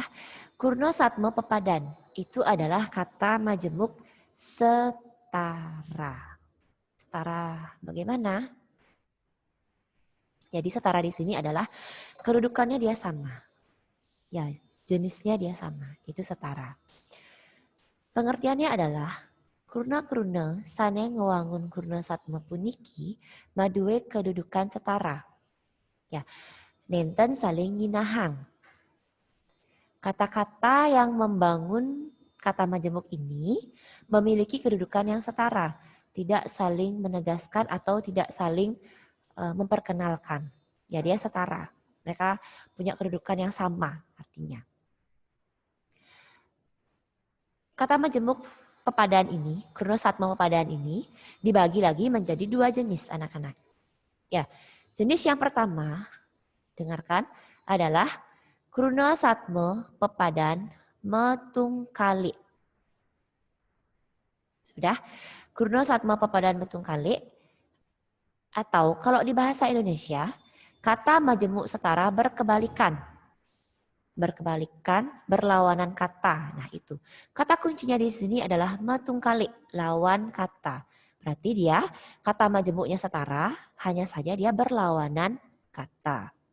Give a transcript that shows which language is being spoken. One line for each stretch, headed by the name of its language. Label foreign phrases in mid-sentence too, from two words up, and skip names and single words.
Balinese: Kurno Satmo Pepadan
Indonesian: itu adalah kata majemuk setara. Setara bagaimana? Jadi setara di sini adalah kedudukannya dia sama. Ya, jenisnya dia sama. Itu setara. Pengertiannya adalah
Balinese: kurna kurna sane ngewangun kurna satma puniki madue
Indonesian: kedudukan setara.
Balinese: Ya, nenten saling nginahang.
Indonesian: Kata-kata yang membangun kata majemuk ini memiliki kedudukan yang setara, tidak saling menegaskan atau tidak saling memperkenalkan. Ya, dia setara. Mereka punya kedudukan yang sama artinya.
Balinese: Kata majemuk pepadan
Indonesian: ini,
Balinese: kurna satma pepadan
Indonesian: ini dibagi lagi menjadi 2 jenis anak-anak. Ya, jenis yang pertama, dengarkan, adalah
Balinese: kurna satma pepadan metungkali.
Indonesian: Sudah,
Balinese: kurna satma pepadan metungkali,
Indonesian: atau kalau di bahasa Indonesia, kata majemuk setara berkebalikan. Berkebalikan, berlawanan kata. Nah itu. Kata kuncinya di sini adalah metungkali, lawan kata. Berarti dia kata majemuknya setara, hanya saja dia berlawanan kata.